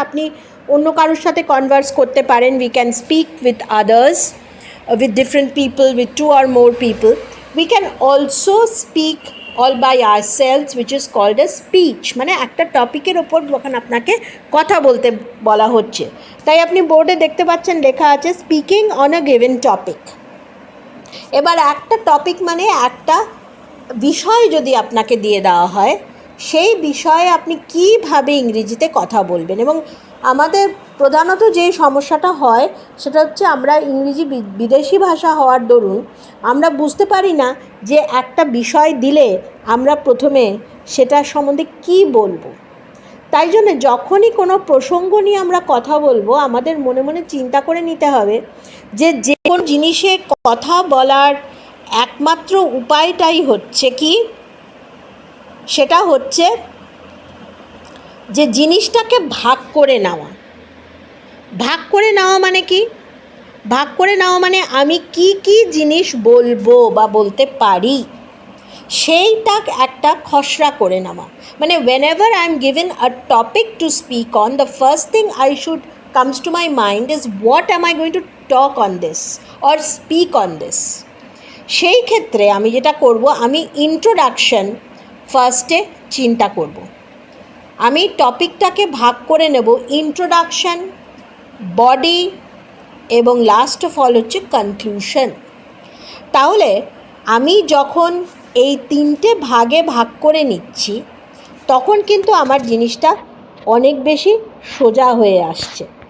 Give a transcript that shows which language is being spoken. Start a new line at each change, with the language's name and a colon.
Bangla: আপনি অন্য কারোর সাথে কনভার্স করতে পারেন।
English: We can speak with others, with different people, with 2 or more people. We can also speak all by ourselves, which is called a speech.
Bangla: মানে একটা টপিকের ওপর যখন আপনাকে কথা বলতে বলা হচ্ছে, তাই আপনি বোর্ডে দেখতে পাচ্ছেন লেখা আছে speaking on a given topic. এবার একটা টপিক মানে একটা বিষয় যদি আপনাকে দিয়ে দেওয়া হয়, সেই বিষয়ে আপনি কীভাবে ইংরেজিতে কথা বলবেন। এবং আমাদের প্রধানত যে সমস্যাটা হয় সেটা হচ্ছে আমরা ইংরেজি বিদেশি ভাষা হওয়ার দরুন আমরা বুঝতে পারি না যে একটা বিষয় দিলে আমরা প্রথমে সেটা সম্বন্ধে কী বলবো। তাই জন্য যখনই কোনো প্রসঙ্গ নিয়ে আমরা কথা বলবো, আমাদের মনে মনে চিন্তা করে নিতে হবে যে কোন জিনিসে কথা বলার একমাত্র উপায়টাই হচ্ছে কি, সেটা হচ্ছে যে জিনিসটাকে ভাগ করে নেওয়া। ভাগ করে নেওয়া মানে কি? ভাগ করে নেওয়া মানে আমি কি কি জিনিস বলবো বা বলতে পারি সেইটা একটা খসড়া করে নেওয়া। মানে
English: whenever I am given a topic to speak on, the first thing I should comes to my mind is what am I going to talk on this or speak on this.
Bangla: সেই ক্ষেত্রে আমি যেটা করব, আমি introduction ফার্স্টে চিন্তা করব। আমি টপিকটাকে ভাগ করে নেব ইন্ট্রোডাকশন, বডি এবং লাস্ট অফ অল হচ্ছে কনক্লুশন। তাহলে আমি যখন এই 3টে ভাগে ভাগ করে নিচ্ছি, তখন কিন্তু আমার জিনিসটা অনেক বেশি সোজা হয়ে আসছে।